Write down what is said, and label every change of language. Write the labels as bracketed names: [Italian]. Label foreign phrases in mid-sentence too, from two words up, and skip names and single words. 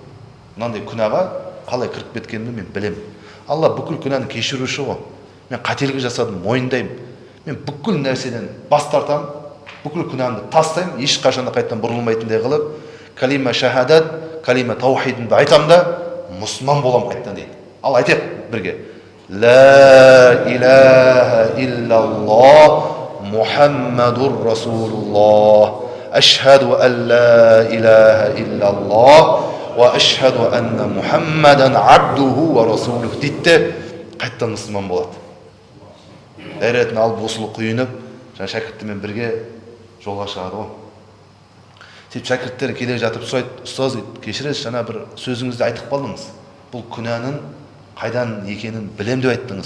[Kazakh] Мынандай күнәға қалай кіріп кеткенімді мен білем. Алла бүкіл күнәні кешіруші ғой. Мен қателік жасадым, мойындаймын. Мен бүкіл нәрседен бас тартамын, бүкіл күнәмді тастаймын, ешқашанда қайттан бұрылмайтындай қылып, калима шахадат, калима таухидымды айтам да, мұсылман болам қайттан дейді. Ал айтайық бірге. [Arabic] لا إله إلا الله محمد رسول الله. أشهد أن لا إله إلا الله وأشهد أن محمدا عبده ورسوله [Kazakh] дейді, қайттан мұсылман болады. Дәретін алып осылы құйынып, жаңа шәкірттермен бірге жолға шығады ғой. Сөйтіп шәкірттер келе жатып сұрайды, ұстаз дейді, кешіресіз, жаңа бір сөзіңізді айтып қалдыңыз. Бұл күнәнің қайдан екенін білем деп айттыңыз.